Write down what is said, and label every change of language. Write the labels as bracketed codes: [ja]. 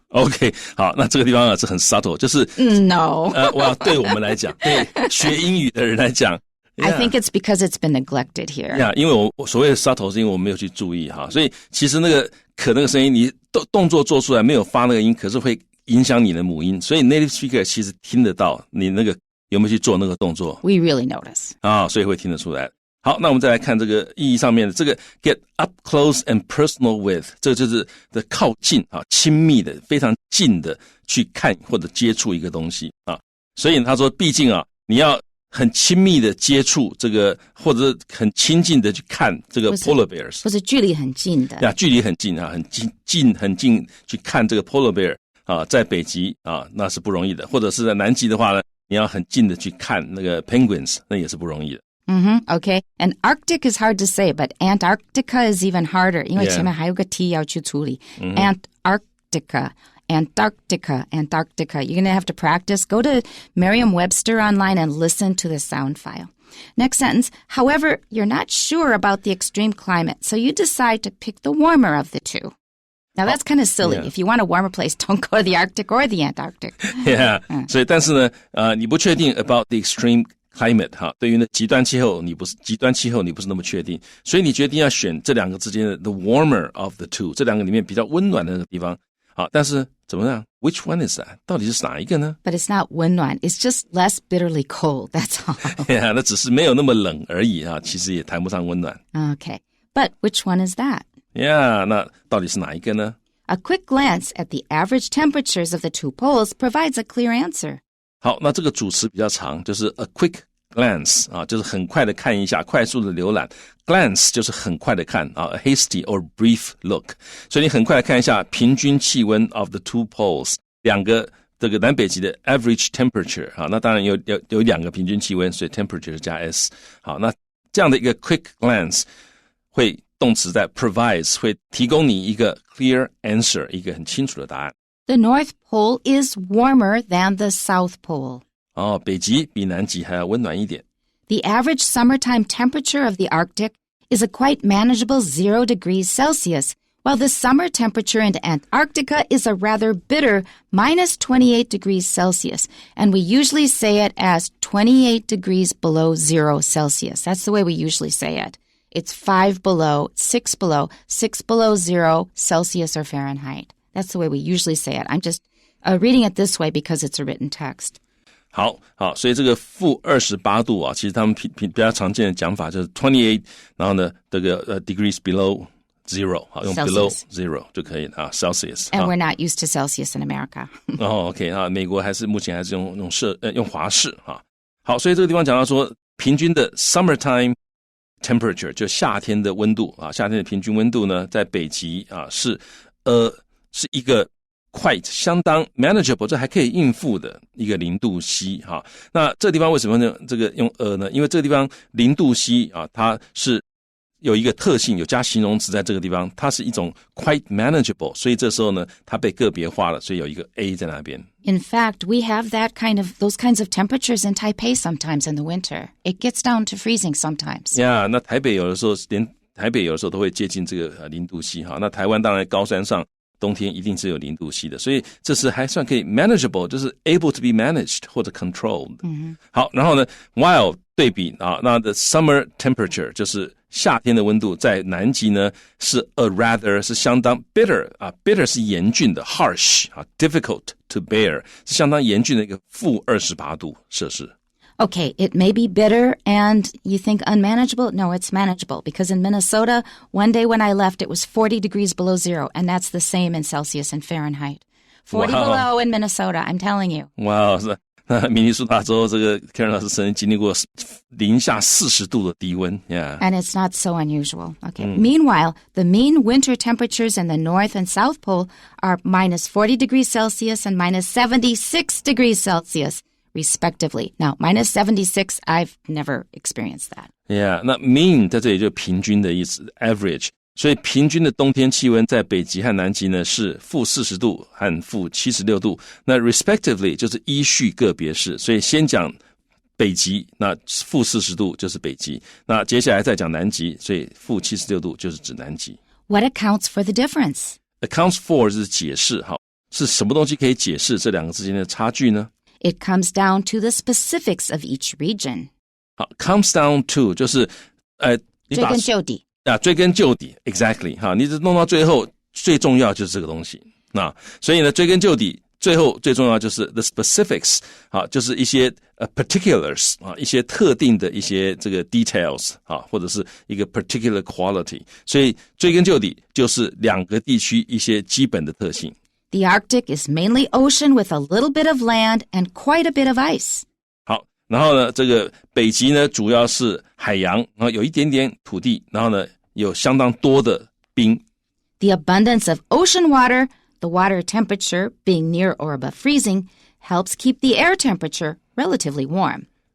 [zh] Okay, 好，那这个地方是很 subtle， 就是 [en] No. [zh] 对我们来讲，对学英语的人来讲。 [en] I think it's because it's been neglected here. [zh] Yeah, 因为我所谓的 subtle 是因为我没有去注意所以其实那个可那个声音，你动作做出来没有发那个音，可是会影响你的母音，所以 native speaker 其实听得到你那个有没有去做那个动作。 [en] We really notice. [zh] 所以会听得出来。好，那我们再来看这个意义上面的这个 [en] get up close and personal with， [zh] 这就是的靠近啊，亲密的，非常近的去看或者接触一个东西啊。所以他说，毕竟啊，你要很亲密的接触这个，或者是很亲近的去看这个 polar bears，或者距离很近的呀，距离很近啊，很近去看这个 polar bear 啊，在北极啊那是不容易的，或者是在南极的话呢，你要很近的去看那个 penguins， 那也是不容易的。 [en] Okay. And Arctic is hard to say, but Antarctica is even harder, [zh] 因为前面还有个 T 要去处理。 [en] Antarctica. You're going to have to practice. Go to Merriam-Webster online and listen to the sound file. Next sentence. However, you're not sure about the extreme climate, so you decide to pick the warmer of the two. Now, that's kind of silly. If you want a warmer place, don't go to the Arctic or the Antarctic. Yeah. [zh] 所以但是呢，你不确定 [en] about the extreme climate [zh] 哈，对于呢极端气候你不是那么确定，所以你决定要选这两个之间的 [en] the warmer of the two， [zh] 这两个里面比较温暖的那个地方。好，但是怎么样 ？ [en] Which one is that？ [zh] 到底是哪一个呢 [en] ？But it's not 温暖 it's just less bitterly cold. That's all. [zh] Yeah, 那只是没有那么冷而已啊，其实也谈不上温暖。 [en] Okay, but which one is that? [zh] Yeah, 那到底是哪一个呢？ [en] A quick glance at the average temperatures of the two poles provides a clear answer. [zh] 好，那这个主词比较长，就是 [en] a quick glance [zh] 啊，就是很快的看一下，快速的浏览。 glance 就是很快的看啊 ， [en] a hasty or brief look。 [zh] 所以你很快的看一下平均气温 [en] of the two poles， [zh] 两个这个南北极的 average temperature 啊，那当然有两个平均气温，所以 temperature 是加 s。好，那这样的一个 quick glance 会动词在 provides 会提供你一个 clear answer， 一个很清楚的答案。 [en] The North Pole is warmer than the South Pole. [zh] 哦，北极比南极还要温暖一点。 [en] The average summertime temperature of the Arctic is a quite manageable 0 degrees Celsius, while the summer temperature in Antarctica is a rather bitter minus 28 degrees Celsius, and we usually say it as 28 degrees below 0 Celsius. That's the way we usually say it. It's 5 below, 6 below, 6 below 0 Celsius or Fahrenheit. That's the way we usually say it. I'm just reading it this way because it's a written text. [zh] 好，所以这个负28度啊，其实他们比较常见的讲法就是 28， 然后呢，这个 [en] degrees below zero， [zh] 好，用 below zero 就可以了啊 ，Celsius。 [en] And we're not used to Celsius in America. [zh] OK 啊，美国目前还是用华氏啊。好，所以这个地方讲到说，平均的 summertime temperature 就夏天的温度啊，夏天的平均温度呢，在北极啊是一个quite 相当 manageable， 这还可以应付的一个0度C哈。那这个地方为什么呢？这个用呢？因为这个地方0度C啊，它是有一个特性，有加形容词在这个地方，它是一种 quite manageable， 所以这时候呢，它被个别化了，所以有一个 A 在那边。 [en] In fact, we have those kinds of temperatures in Taipei sometimes in the winter. It gets down to freezing sometimes. [zh] Yeah， 那台北有的时候都会接近这个0度C哈。那台湾当然高山上冬天一定是有0度C的，所以这是还算可以 manageable， 就是 [en] able to be managed [zh] 或者 controlled。好，然后呢 while 对比啊，那 [en] the summer temperature [zh] 就是夏天的温度，在南极呢是 a rather 是相当 bitter 啊 ，bitter 是严峻的 harsh 啊 ， [en] difficult to bear [zh] 是相当严峻的一个负28度摄氏。 [en] Okay, it may be bitter and you think unmanageable. No, it's manageable because in Minnesota, one day when I left, it was 40 degrees below 0, and that's the same in Celsius and Fahrenheit. 40 below in Minnesota, I'm telling you. [zh] Wow, 是那明尼苏达州这个 Karen 老师曾经经历过零下40度的低温 ，Yeah. [en] And it's not so unusual. Okay. Meanwhile, the mean winter temperatures in the North and South Pole are minus 40 degrees Celsius and minus 76 degrees Celsius.Respectively. Now, minus 76, I've never experienced that. [zh] Yeah, 那 mean 在这里就平均的意思 ，average。所以平均的冬天气温在北极和南极呢是负40度和负76度。那 respectively 就是依序个别是，所以先讲北极，那负40度就是北极。那接下来再讲南极，所以负76度就是指南极。 [en] What accounts for the difference? [zh] Accounts for 是解释，好，是什么东西可以解释这两个之间的差距呢 [en] ？It comes down to the specifics of each region. [zh] 好 ，comes down to 就是追根究底啊，追根究底 ，exactly 哈，你弄到最后最重要就是这个东西。那所以呢，追根究底最后最重要就是 the specifics 就是一些particulars 一些特定的一些这个 details 或者是一个 [en] particular quality， [zh] 所以追根究底就是两个地区一些基本的特性。 [en] The Arctic is mainly ocean with a little bit of land and quite a bit of ice. [zh] 好，然后呢，这个北极呢主要是海洋，然后有一点点土地，然后呢有相当多的冰。 [en] The abundance of ocean water, the water temperature being near or above freezing, helps keep the air temperature relatively warm.